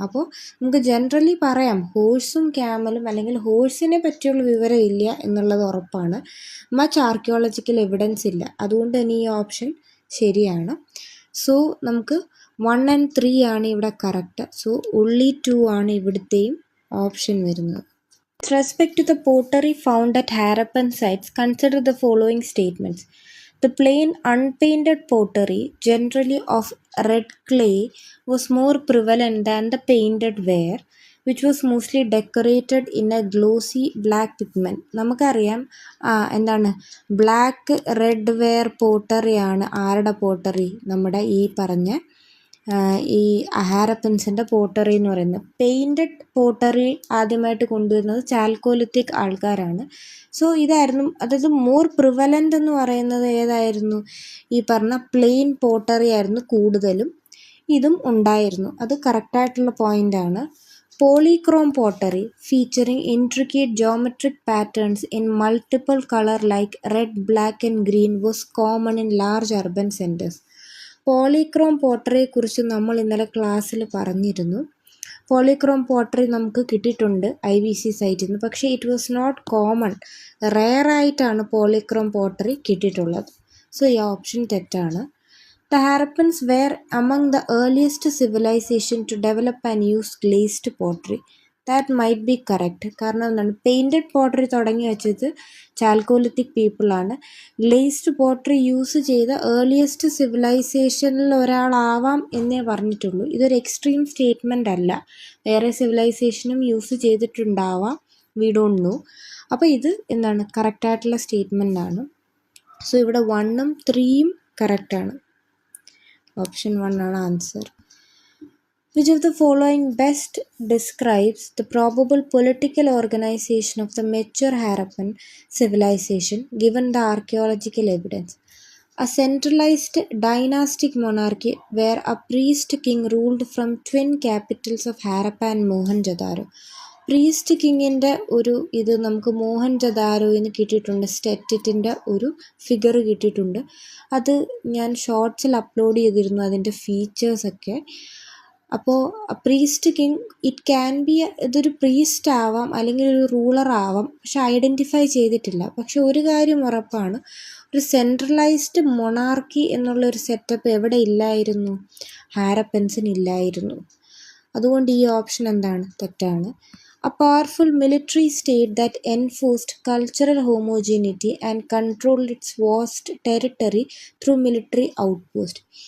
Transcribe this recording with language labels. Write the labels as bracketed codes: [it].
[ml] അപ്പോൾ നമുക്ക് ജനറലി പറയാം ഹോഴ്സും ക്യാമലും അല്ലെങ്കിൽ ഹോഴ്സിനെ പറ്റിയുള്ള വിവരം ഇല്ല എന്നുള്ളത് ഉറപ്പാണ്. [en] much archaeological evidence [ml] ഇല്ല. അതുകൊണ്ട് തന്നെ ഈ ഓപ്ഷൻ ശരിയാണ്. സോ നമുക്ക് 1 and 3 ആണ് ഇവിടെ കറക്റ്റ്. സോ only 2 ആണ് ഇവിടുത്തെയും ഓപ്ഷൻ വരുന്നത്. [en] With respect to the pottery found at Harappan sites, consider the following statements. The plain unpainted pottery, generally of red clay, was more prevalent than the painted ware, which was mostly decorated in a glossy black pigment. [ml] നമുക്കറിയാം എന്താണ് black red wear പോട്ടറിയാണ് ആരുടെ pottery? നമ്മുടെ ഈ പറഞ്ഞ ഈ ഹാരപ്പൻസിൻ്റെ pottery എന്ന് പറയുന്നത്. Painted pottery ആദ്യമായിട്ട് കൊണ്ടുവരുന്നത് ചാൽക്കോലിത്തിക് ആൾക്കാരാണ്. സോ ഇതായിരുന്നു, അതായത് [en] more prevalent [ml] എന്ന് പറയുന്നത് ഏതായിരുന്നു? ഈ പറഞ്ഞ പ്ലെയിൻ പോട്ടറി ആയിരുന്നു കൂടുതലും. ഇതും ഉണ്ടായിരുന്നു. അത് കറക്റ്റായിട്ടുള്ള പോയിൻ്റാണ്. [en] Polychrome pottery featuring intricate geometric patterns in multiple color like red, black and green was common in large urban centers. [ml] പോളിക്രോം പോട്ടറിയെ കുറിച്ച് നമ്മൾ ഇന്നലെ ക്ലാസ്സിൽ പറഞ്ഞിരുന്നു. പോളിക്രോം പോട്ടറി നമുക്ക് കിട്ടിയിട്ടുണ്ട് IVC സൈറ്റിൽ നിന്ന്. പക്ഷേ [en] it was not common, [ml] റെയറായിട്ടാണ് പോളിക്രോം pottery കിട്ടിയിട്ടുള്ളത്. സോ ഈ ഓപ്ഷൻ തെറ്റാണ്. [en] The Harappans were among the earliest civilization to develop and use glazed pottery. That might be correct. [ml] കാരണം എന്താണ്, പെയിൻറ്റഡ് പോട്ടറി തുടങ്ങി വെച്ചത് ചാൽക്കോലിത്തിക് പീപ്പിളാണ്. ഗ്ലേസ്ഡ് പോട്ടറി യൂസ് ചെയ്ത ഏർലിയസ്റ്റ് സിവിലൈസേഷനിൽ ഒരാളാവാം എന്നേ പറഞ്ഞിട്ടുള്ളൂ. ഇതൊരു എക്സ്ട്രീം സ്റ്റേറ്റ്മെൻ്റ് അല്ല. വേറെ സിവിലൈസേഷനും യൂസ് ചെയ്തിട്ടുണ്ടാവാം, [en] We don't know. [ml] അപ്പോൾ ഇത് എന്താണ് കറക്റ്റായിട്ടുള്ള സ്റ്റേറ്റ്മെൻ്റ് ആണ്. സോ ഇവിടെ 1ഉം 3ഉം കറക്റ്റാണ്. ഓപ്ഷൻ 1 ആണ് answer. [en] Which of the following best describes the probable political organization of the mature Harappan civilization given the archaeological evidence? A centralized dynastic monarchy where a priest king ruled from twin capitals of Harappa and Mohenjo-daro. [ml] Priest കിങ്ങിൻ്റെ ഒരു ഇത് നമുക്ക് മോഹൻജദാരോന്ന് കിട്ടിയിട്ടുണ്ട്. സ്റ്റെറ്റിൻ്റെ ഒരു figure കിട്ടിയിട്ടുണ്ട്. അത് ഞാൻ ഷോർട്സിൽ upload ചെയ്തിരുന്നു, അതിൻ്റെ ഫീച്ചേഴ്സൊക്കെ. അപ്പോൾ priest king [en] it can be, [ml] ഇതൊരു പ്രീസ്റ്റ് ആവാം അല്ലെങ്കിൽ ഒരു റൂളർ ആവാം, പക്ഷെ ഐഡൻറ്റിഫൈ ചെയ്തിട്ടില്ല. പക്ഷെ ഒരു കാര്യം ഉറപ്പാണ്, ഒരു സെൻട്രലൈസ്ഡ് മൊണാർക്കി എന്നുള്ളൊരു സെറ്റപ്പ് എവിടെ ഇല്ലായിരുന്നു? ഹാരപ്പൻസിന് ഇല്ലായിരുന്നു. അതുകൊണ്ട് ഈ ഓപ്ഷൻ എന്താണ്? തെറ്റാണ്. [en] A powerful military state that enforced cultural homogeneity and controlled its vast territory through military outposts.